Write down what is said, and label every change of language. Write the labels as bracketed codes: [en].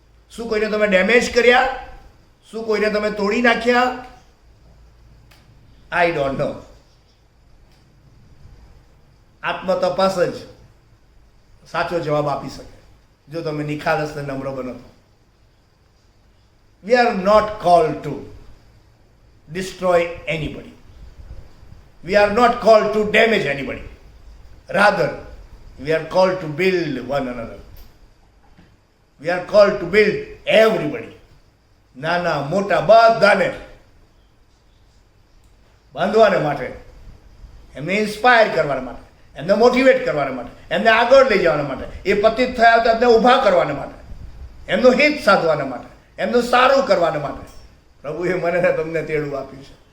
[gu] શું કોઈને તમે ડેમેજ કર્યા? શું કોઈને તમે તોડી નાખ્યા? [en] I don't know. [gu] આત્મતપાસ જ સાચો જવાબ આપી શકે જો તમે નિખાલસ ને નમ્ર બનો તો. [en] We are not called to destroy anybody. We are not called to damage anybody. Rather, we are called to build one another. We are called to build everybody. [gu] નાના મોટા બધાને બાંધવાને માટે, એમને ઇન્સ્પાયર કરવાના માટે, એમને મોટિવેટ કરવાના માટે, એમને આગળ લઈ જવાના માટે, એ પતિત થયા તો એમને ઊભા કરવાના માટે, એમનું હિત સાધવાના માટે, એમનું સારું કરવાના માટે પ્રભુએ મને ને તમને તેડું આપ્યું છે.